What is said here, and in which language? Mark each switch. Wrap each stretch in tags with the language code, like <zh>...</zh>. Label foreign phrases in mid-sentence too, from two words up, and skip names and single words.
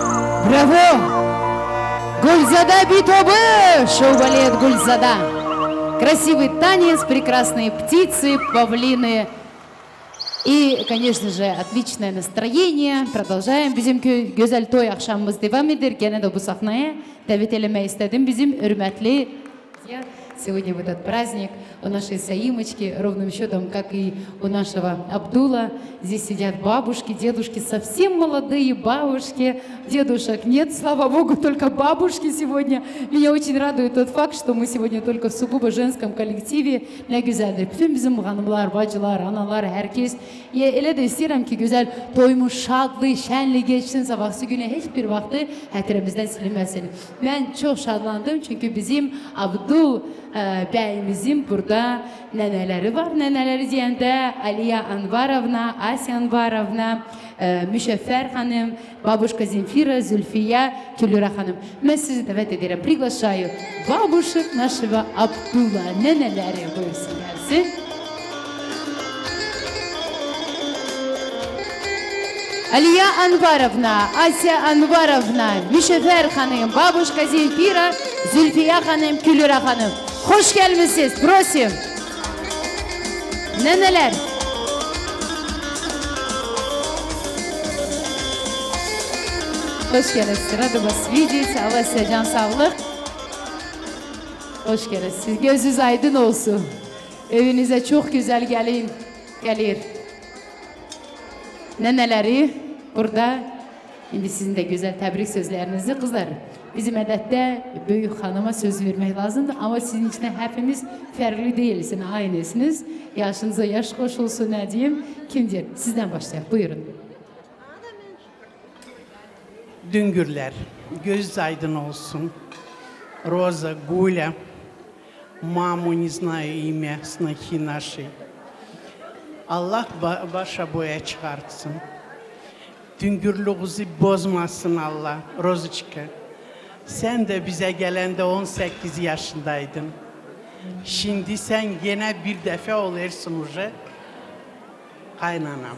<ru>Браво! Гульзада битобы! Шоу-балет Гульзада. красивый танец, прекрасные птицы, павлины. И, конечно же, отличное настроение. Продолжаем.</ru> <tr>Bizim güzel toy akşamımız devam eder. Gene de bu sahneye davet eləmək istedim. Bizim hürmetli</tr> <ru>сегодня в этот праздник у нашей Саимочки, ровным счетом, как и у нашего Абдула. Здесь сидят бабушки, дедушки, совсем молодые бабушки. Дедушек нет, слава Богу, только бабушки сегодня. Меня очень радует тот факт, что мы сегодня только в сугубо женском коллективе.</ru> <tr>Ne güzeldir. Bütün bizim hanımlar, bacılar, analar, herkes.</tr> <az>Elə də istəyirəm ki, güzel toymuş, şadlı, şənli geçsin. Sabahsı günə heç bir vaxtı hətirimizdən silinməsin. Mən çox şadlandım çünkü bizim Abdul bəyimizin burada nənələri var. Nənələri deyəndə Aliya Anvarovna, Asya Anvarovna, Müşəffər xanım, babuşka Zemfira, Zülfiyə, Külüra xanım. Mən sizi dəvət edirəm.</az> <ru>Приглашаю бабушек нашего Абдула.</ru> <az>Nənələri buyursun gəlsin. Aliya Anvarovna, Asya Anvarovna, Müşəffər xanım, babuşka Zemfira, Zülfiyə xanım, Külüra xanım.</az> <tr>Hoş gelmişsiniz. Prosim. Neneler. Hoş geldiniz.</tr> <ru>Rada вас видеть.</ru> <tr>Allah size can sağlık. Hoş geldiniz. Gözünüz aydın olsun. Evinize çok güzel gelir. Neneleri burada. Şimdi sizin de güzel tebrik sözlerinizi kızlar.</tr> <az>Bizim ədətdə böyük xanıma söz vermək lazımdır.</az> <tr>Ama sizin için hepimiz fərqli değilsiniz, aynısınız.</tr> <az>Yaşınıza yaş qoşulsun, ne diyeyim?</az> <tr>Kimdir? Sizden başlayalım. Buyurun. Düngürler, göz aydın olsun.</tr> <ru>Роза, Гуля, маму не знаю имя, снохи нашей.</ru> <tr>Allah başa boya çıkartsın. Düngürlüğünüzü bozmasın Allah. Rozuçka, sen de bize gelende 18 yaşındaydın. Şimdi sen yine bir defa olursun uje kaynanam.</tr>